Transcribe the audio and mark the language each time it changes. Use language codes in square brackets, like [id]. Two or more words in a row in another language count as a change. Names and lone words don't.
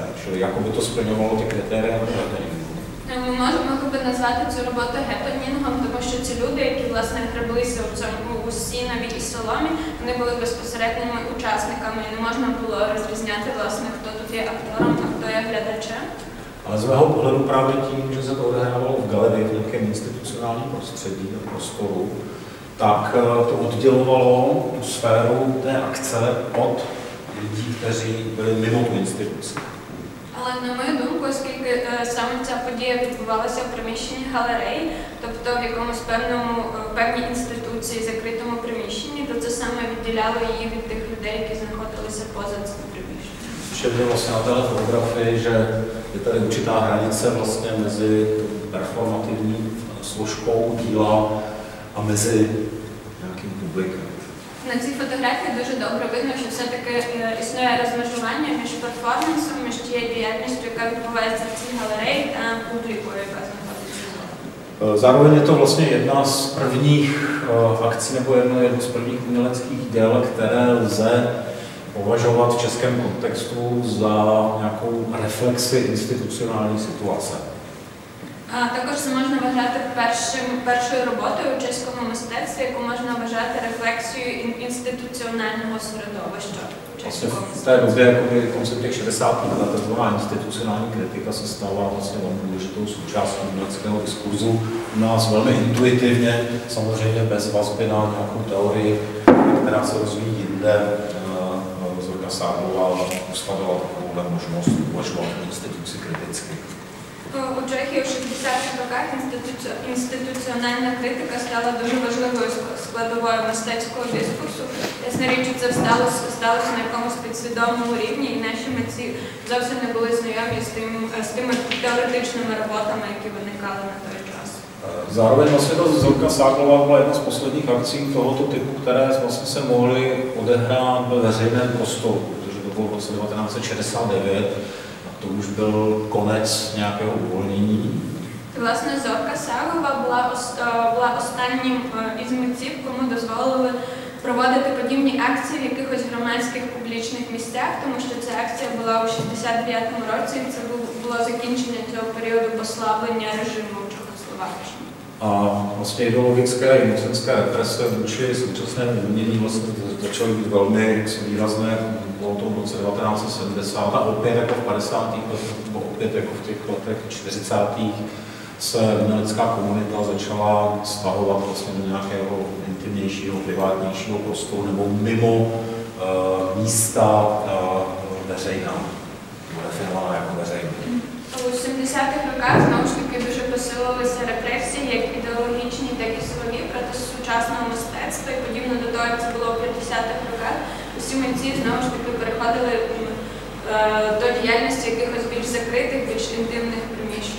[cs] Čili jakoby to splňovalo ty kritéria happeningu. [uk] Ми можемо назвати цю роботу гепенінгом, тому що ці люди, які власне греблися у сінові і соломі, вони були безпосередніми учасниками, і не можна було розрізняти, власне, хто тут є актором, а хто є глядачем. [cs] Ale z mého pohledu právě tím, že se to odehrávalo v galerii, v nějakém institucionálním prostředí, v prostoru, tak to oddělovalo tu sféru té akce od lidí, kteří byli mimo tu instituci. [uk] Але на мою думку, оскільки саме ця подія відбувалася в приміщенні галереї, тобто в якомусь певній інституції, закритому приміщенні, то це саме відділяло її від тих людей, які знаходилися поза цим приміщенням. [cs] Všimli vlastně na téhle fotografii, že je tady určitá hranice vlastně mezi performativní složkou díla a mezi nějakým publikem. [uk] На цій фотографії дуже добре видно, що все-таки існує розмежування між перформансом, між тією діяльністю, яка відбувається в цій галереї, та публікою, яка знаходиться. [cs] Zároveň je to vlastně jedna z prvních akcí nebo jedno z prvních uměleckých děl, které lze považovat v českém kontextu za nějakou reflexi institucionální situace. [uk] А також це можна вважати першою роботою у чеському мистецтві, яку можна вважати рефлексією інституціонального середовища. [cs] V té době koncem těch 60. let taková institucionální kritika se stala vlastně velmi důležitou součástí uměleckého diskurzu. U nás velmi intuitivně, samozřejmě bez vazby na nějakou teorii, která se rozvíjí jinde. Zorka Sáblová ustavila takovouhle možnost uvažovat o instituci kriticky. [uk] У Чехії в 60-х роках інституціональна критика стала дуже важливою складовою мистецького дискурсу. Ясна річ, це сталося на якомусь підсвідомому рівні, і наші митці зовсім не були знайомі з тими теоретичними роботами, які виникали на той час. [cs] Zároveň vlastně ta Zorka Sáblová byla jedna z posledních akcí tohoto typu, které vlastně se mohly odehrát ve veřejném prostoru, protože to bylo v roce 1969. To už byl konec nějakého uvolnění. [uk] Власне, Зорка Сагова була останнім із митців, кому дозволили проводити подібні акції в якихось громадських публічних місцях, тому що ця акція була у 69-му році, і це було закінчення цього періоду послаблення режиму в Čechoslovácii. [cs] A vlastně ideologické i mocenské represe vůči současnému umění vlastně začaly být velmi výrazné po tom roce 1970 a opět jako v 50. letech, nebo opět jako v těch letech 40. se umělecká komunita začala stahovat vlastně do nějakého intimnějšího, privátnějšího prostoru nebo mimo místa veřejná, definovaná jako veřejná. [uk] У 70-х роках, знову ж таки, дуже посилилися репресії, як ідеологічні, так і силові проти сучасного мистецтва. І подібно до того, як це було в 50-х роках, усі митці, знову ж таки, переходили до діяльності якихось більш закритих, більш інтимних приміщень.